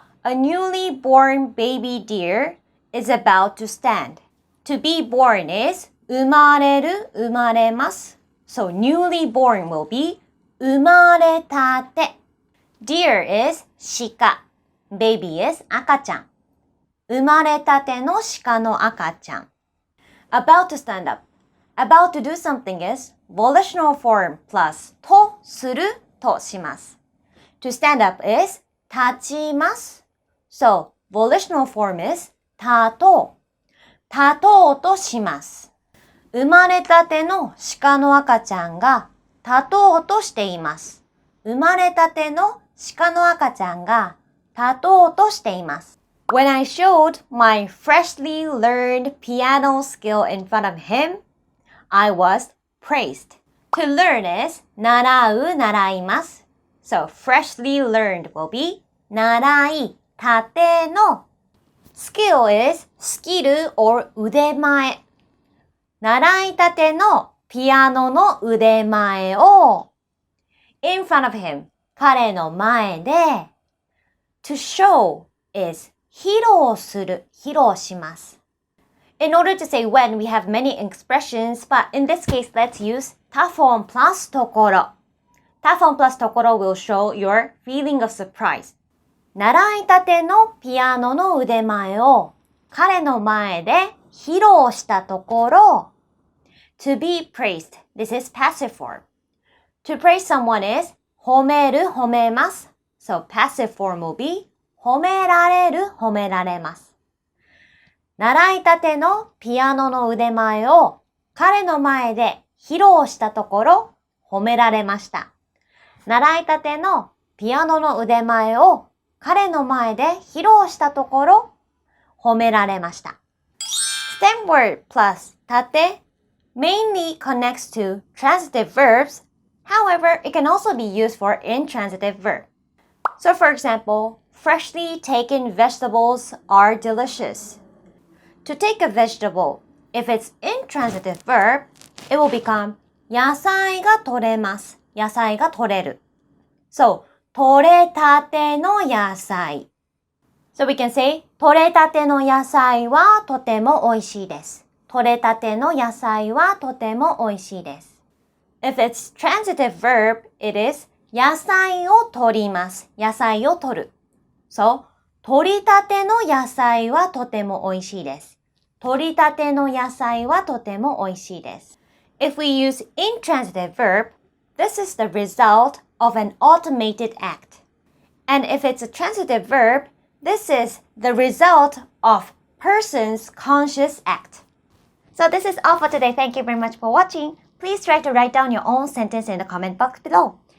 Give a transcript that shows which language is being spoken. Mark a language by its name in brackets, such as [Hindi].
[English] A newly born baby deer is about to stand. To be born is 生まれる、生まれます。 So newly born will be 生まれたて。 Deer is 鹿。Baby is 赤ちゃん。 [Japanese] 生まれたての鹿の赤ちゃん。 [English] About to stand up. About to do something is volitional form plus とするとします。 To stand up is 立ちます。 So, volitional form is 立とう。 [Japanese] 立とうとします。生まれたての鹿の赤ちゃんが立とうとしています。生まれたての鹿の赤ちゃんが立とうとしています。 [English] When I showed my freshly learned piano skill in front of him, I was praised. To learn is 習う、習います。 So, freshly learned will be 習い、たての。 Skill is スキル or 腕前。 [Japanese] 習いたてのピアノの腕前を [English] in front of him [Japanese] 彼の前で [English] to show is [Japanese] 披露する、披露します。 [English] In order to say when, we have many expressions, but in this case, let's use たForm plus ところ。たForm plus ところ will show your feeling of surprise. [Japanese] 習いたてのピアノの腕前を彼の前で披露したところ [English] to be praised. This is passive form. To praise someone is 褒める、褒めます。 So passive form will be 褒められる、褒められます。 [Japanese] 習いたてのピアノの腕前を彼の前で披露したところ褒められました。習いたてのピアノの腕前を彼の前で披露したところ褒められました。 [English] Stem word plus たて mainly connects to transitive verbs. However, it can also be used for intransitive verb. So for example, freshly taken vegetables are delicious. To take a vegetable, if it's intransitive verb, it will become [Japanese] 野菜が取れます。野菜が取れる。So, 取れたての野菜。 [English] So we can say, [Japanese] 取れたての野菜はとても美味しいです。取れたての野菜はとても美味しいです。 [English] If it's transitive verb, it is [Japanese] 野菜を取ります。野菜を取る。 So, 取りたての野菜はとても美味しいです。取りたての野菜はとても美味しいです。 [English] If we use intransitive verb, this is the result of an automated act. And if it's a transitive verb, this is the result of person's conscious act. So this is all for today. Thank you very much for watching. Please try to write down your own sentence in the comment box below.